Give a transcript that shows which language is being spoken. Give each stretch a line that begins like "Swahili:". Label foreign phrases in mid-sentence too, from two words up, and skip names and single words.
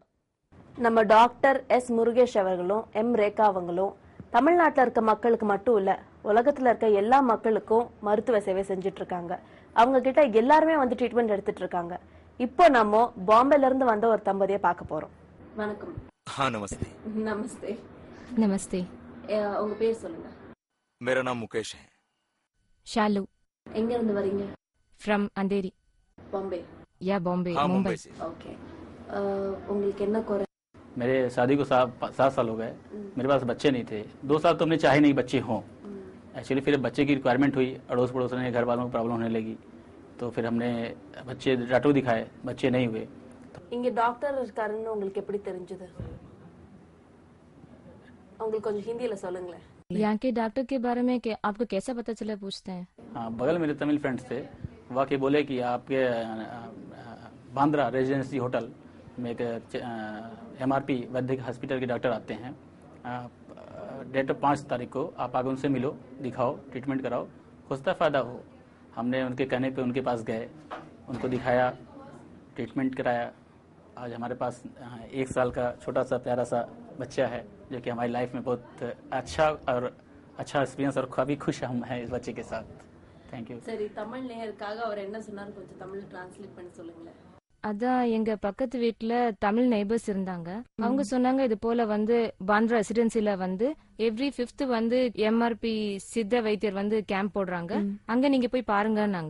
Tamil: நம்ம டாக்டர் எஸ் முருகேஷ் அவர்களும் எம் ரேகா அவங்களும் தமிழ்நாட்டில் இருக்க மக்களுக்கு மட்டும் இல்ல, உலகத்துல இருக்க எல்லா மக்களுக்கும் மருத்துவ சேவை செஞ்சுட்டு இருக்காங்க. அவங்க கிட்ட எல்லாருமே வந்து ட்ரீட்மெண்ட் எடுத்துட்டு இருக்காங்க. இப்போ நம்ம பாம்பேல இருந்து வந்த ஒரு தம்பதியை பார்க்க போறோம். வணக்கம்.
Hindi: नमस्ते। நமஸ்தே. नमस्ते।
Tamil: உங்க பேர் சொல்லுங்க.
Hindi: मेरा नाम मुकेश है। शालू।
Tamil: எங்க இருந்து வரீங்க?
English: from Andheri.
Hindi: बॉम्बे? या बॉम्बे, हाँ, मुंबई से।
Tamil: ओके। உங்களுக்கு என்ன குறை?
Hindi: मेरे शादी को 7 साल हो गए, मेरे पास बच्चे नहीं थे। 2 साल तो हमने चाहे नहीं बच्चे हों। एक्चुअली फिर बच्चे की रिक्वायरमेंट हुई, अड़ोस पड़ोस ने घर वालों को प्रॉब्लम होने लगी, तो फिर हमने बच्चे डॉक्टर दिखाए, बच्चे नहीं हुए।
Tamil: இங்க டாக்டர் இருக்காருன்னு உங்களுக்கு எப்படி தெரிஞ்சது? உங்களுக்கு கொஞ்சம் ஹிந்தியில சொல்லுங்களேன்.
Hindi: यहाँ के डॉक्टर के बारे में कि आपको कैसा पता चला पूछते हैं? हाँ, बगल मेरे तमिल फ्रेंड्स थे, वह के बोले कि आपके बांद्रा रेजिडेंसी होटल में एक MRP वैद्यक हॉस्पिटल के डॉक्टर आते हैं, डेट 5 तारीख को आप आगे उनसे मिलो, दिखाओ, ट्रीटमेंट कराओ, खुस्ता फ़ायदा हो। हमने उनके कहने पे उनके पास गए, उनको दिखाया, ट्रीटमेंट कराया। आज हमारे पास 1 साल का छोटा सा प्यारा सा बच्चा है, जो कि हमारी लाइफ में बहुत अच्छा एक्सपीरियंस और काफ़ी खुश हम हैं इस बच्चे के साथ।
English: thank you.
Tamil: சரி, தமிழ் நேயருக்காக அவர் என்ன சொன்னார் கொஞ்சம் தமிழ் டிரான்ஸ்லேட் பண்ணி சொல்லுங்களேன். அதான் எங்க பக்கத்து வீட்டுல தமிழ் நெய்பர்ஸ் இருந்தாங்க. அவங்க சொன்னாங்க இது போல பாண்ட்ரா ரெசிடென்சில எவ்ரி 5th MRP சித்த வைத்தியர் கேம்ப் போடுறாங்க, அங்க நீங்க போய் பாருங்கன்னாங்க.